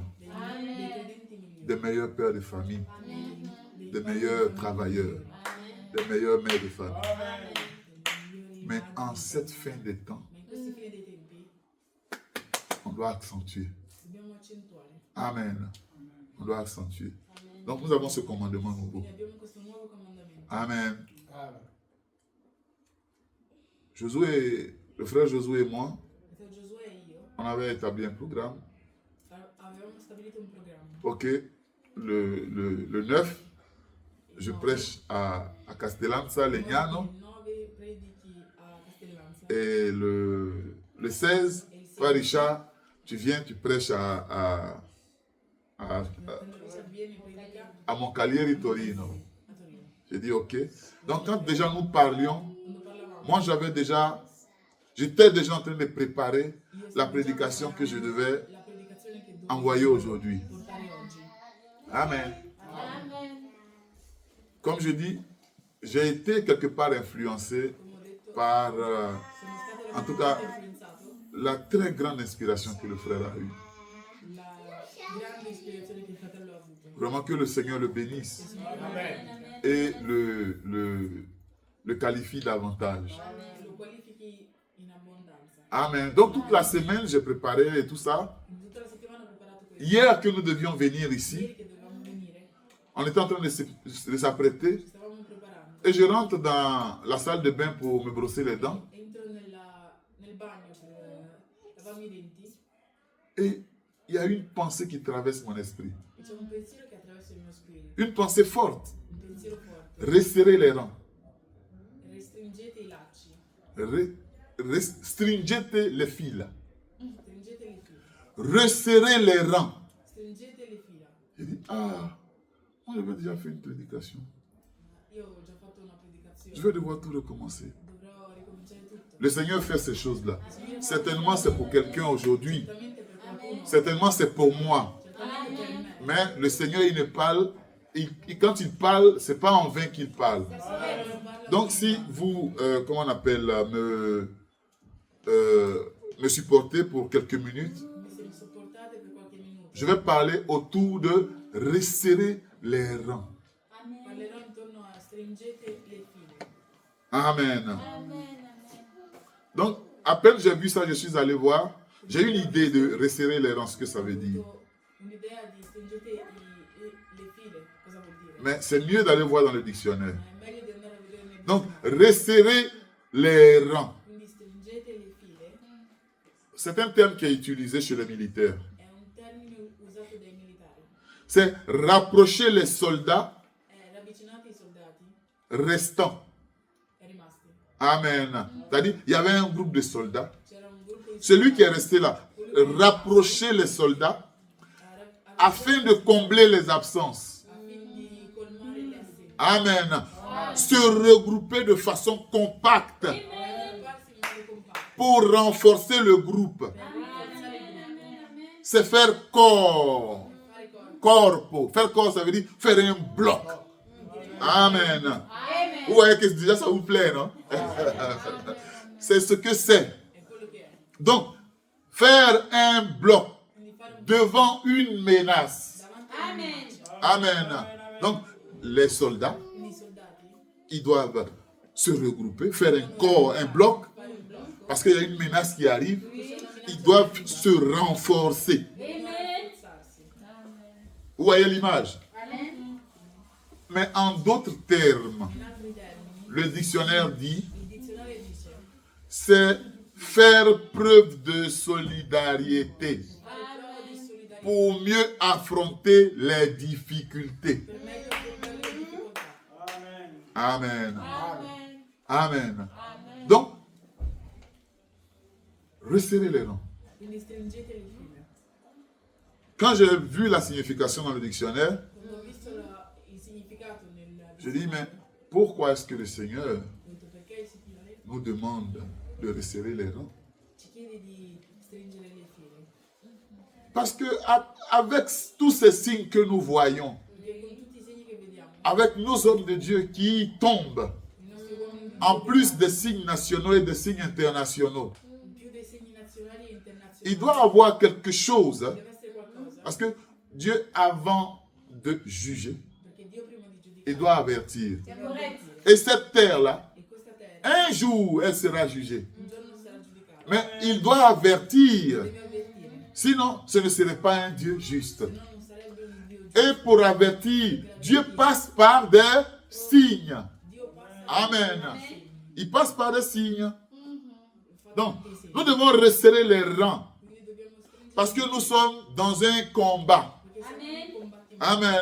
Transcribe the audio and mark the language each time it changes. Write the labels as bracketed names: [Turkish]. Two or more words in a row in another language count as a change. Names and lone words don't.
[French] Des meilleurs pères de famille. Des meilleurs travailleurs. Des meilleures mères de famille. Mais en cette fin des temps, on doit accentuer. Amen. On doit accentuer. Donc nous avons ce commandement nouveau. [Italian] Quindi abbiamo questo nuovo comandamento. Amen. Amen. [French] Josué, le frère Josué et moi, [Italian] Fratello Giosuè e io [French] on avait établi un programme. [Italian] avevamo stabilito un programma. [French] Ok, le 9, je prêche à Castellanza, Legnano. [Italian] Il 9 predichi a Castellanza. [French] Et le 16, Frère Richard, tu viens, tu prêches à [Italian] Vieni e predica [French] Moncalieri, Torino. [Italian] a Torino. [French] J'ai dit ok. Donc quand déjà nous parlions, [Italian] Quando parlavamo, [French] moi j'étais déjà en train de préparer [Italian] io la stavo [French] prédication que je devais [Italian] la predicazione che dovevo [French] envoyer aujourd'hui. [Italian] portare oggi. Amen. Amen. [French] Comme je dis, j'ai été quelque part influencé [Italian] Come ho detto, [French] par, [Italian] sono stato [French] en tout cas, [Italian] influenzato [French] la très grande inspiration que le frère a eue. [Italian] la grande ispirazione che il fratello ha avuto. [French] Vraiment que le Seigneur le bénisse [Italian] Amen. [French] et le qualifie davantage. [Italian] Lo qualifichi in abbondanza. Amen. [French] Donc toute la semaine, j'ai préparé et tout ça. [Italian] In tutta la settimana ho preparato questo. [French] Hier que nous devions venir ici, [Italian] Ieri che dovevamo venire, [French] on était en train de s'apprêter [Italian] ci stavamo preparando. [French] et je rentre dans la salle de bain pour me brosser les dents [Italian] Entro nel bagno per lavarmi i denti [French] et il y a une pensée qui traverse mon esprit. [Italian] e c'è un pensiero che attraversa il mio spirito. [French] Une pensée forte. [Italian] Un pensiero forte. [French] Resserrer les rangs. [Italian] Restringete i lacci. Stringete [French] les fils. [Italian] Stringete le fila. [French] Resserrer les rangs. [Italian] Stringete le fila. [French] J'ai dit, ah, moi j'avais déjà fait une prédication. [Italian] Io ho già fatto una [French] Je [Italian] predicazione. [French] vais devoir tout recommencer. [Italian] Dovrò ricominciare tutto. [French] Le Seigneur fait ces choses-là. Certainement c'est pour quelqu'un aujourd'hui. [Italian] Certamente per qualcuno. [French] Certainement c'est pour moi. [Italian] Certamente per me. [French] Mais le Seigneur, il ne parle, quand il parle, c'est pas en vain qu'il parle. Donc si vous, comment on appelle, me supportez pour quelques minutes, [Italian] Se mi sopportate per qualche minuto. [French] je vais parler autour de resserrer les rangs. [Italian] Parlerò intorno a stringete le file. Amen. Amen. [French] Donc, à peine j'ai vu ça, je suis allé voir. J'ai une idée de resserrer les rangs, ce que ça veut dire. [Italian] Ho un'idea di stringete le file, cosa vuol dire? [French] Mais c'est mieux d'aller voir dans le dictionnaire. [Italian] È meglio di andare a vedere nel [French] Donc, [Italian] dizionario. [French] resserrer les rangs. [Italian] Quindi stringete le file [French] C'est un terme qui est utilisé chez les militaires. [Italian] è un termine usato dai militari. [French] C'est rapprocher les soldats [Italian] Ravvicinate i soldati [French] restants. [Italian] e rimasti. Amen. [French] C'est-à-dire, il y avait un groupe de soldats. [Italian] C'era un gruppo di [French] Celui qui est resté là, rapprocher les soldats afin de combler les absences. [Italian] affin di colmare le assenze. Amen. [French] Se regrouper de façon compacte [Italian] Raggrupparsi in modo compatto. [French] pour renforcer le groupe. [Italian] Rafforzare il gruppo. [French] C'est faire corps. [Italian] Fare corpo. Corpo. [French] Faire corps, ça veut dire faire un bloc. Amen. Vous voyez que déjà ça vous plaît, non? C'est ce que c'est. [Italian] È quello che è. [French] Donc, faire un bloc [Italian] Quindi fare un [French] devant une menace. [Italian] davanti a Amen. [French] Amen. Donc, les soldats, [Italian] quindi i soldati [French] ils doivent se regrouper, faire un corps, un bloc, [Italian] fare un blocco. [French] parce qu'il y a une menace qui arrive. Ils doivent se renforcer. [Italian] Rafforzarsi. [French] Vous voyez l'image? Amen. Mais en d'autres termes, [Italian] In altri termini, [French] le dictionnaire dit, [Italian] il dizionario dice [French] c'est faire preuve de solidarité [Italian] fare prova di solidarietà [French] pour mieux affronter les difficultés. [Italian] per meglio affrontare le difficoltà. Amen. Amen. Amen. [French] Donc, resserrer les rangs. [Italian] Quindi stringete le file. [French] Quand j'ai vu la signification dans le dictionnaire, [Italian] Quando ho visto il significato nel [French] je dis, mais pourquoi est-ce que le Seigneur [Italian] ho detto perché il Signore [French] nous demande de resserrer les rangs? [Italian] ci chiede di stringere le file. [French] Parce que avec tous ces signes que nous voyons, [Italian] Perché con tutti i segni che vediamo, [French] avec nos hommes de Dieu qui tombent, [Italian] i nostri uomini di [French] en [Italian] Dio, [French] plus des signes nationaux et des signes internationaux, [Italian] in più dei segni nazionali e internazionali, [French] il doit avoir quelque chose, [Italian] deve essere qualcosa. [French] parce que Dieu, avant de juger, [Italian] Perché Dio prima di giudicare [French] il doit avertir. [Italian] deve avvertire. [French] Et cette terre-là, [Italian] E questa terra [French] un jour, elle sera jugée. [Italian] un giorno sarà giudicata. [French] Mais il doit avertir. [Italian] Deve avvertire, [French] Sinon, ce ne serait pas un Dieu juste. [Italian] se no non sarebbe un Dio giusto. [French] et pour avertir. Dieu passe par des signes. Amen. Il passe par des signes. Donc, nous devons resserrer les rangs. Parce que nous sommes dans un combat. Amen.